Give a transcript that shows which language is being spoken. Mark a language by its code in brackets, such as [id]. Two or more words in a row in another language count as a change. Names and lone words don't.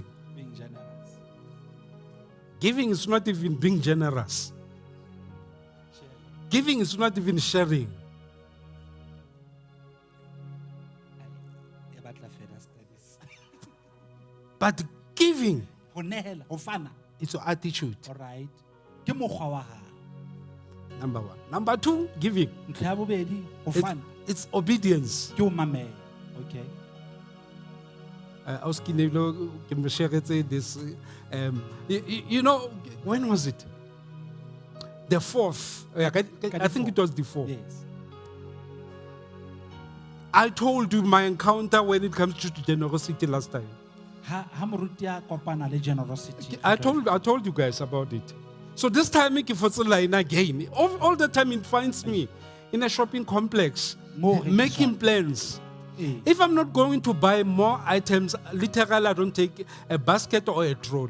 [en] Being generous. Giving is not even being generous. Sharing. Giving is not even sharing. [st] E batla [en] further studies. But giving [st] Ho nehela, ho fana. [en] is your attitude. All right. [st] ke mokgwa wa hao. [en] Number one. Number two, giving. [st] Ntho ya bobedi, ho fana, [en] It's obedience. [st] ke ho mamela. [en] Okay. I was this. You know, when was it? The fourth. I think it was the fourth. Yes. I told you my encounter when it comes to generosity last time. [st] Ha moruti a kopana le generosity. [en] I told you guys about it. So this time, again, all the time it finds me in a shopping complex, making plans. If I'm not going to buy more items, literally I don't take a basket or a trolley.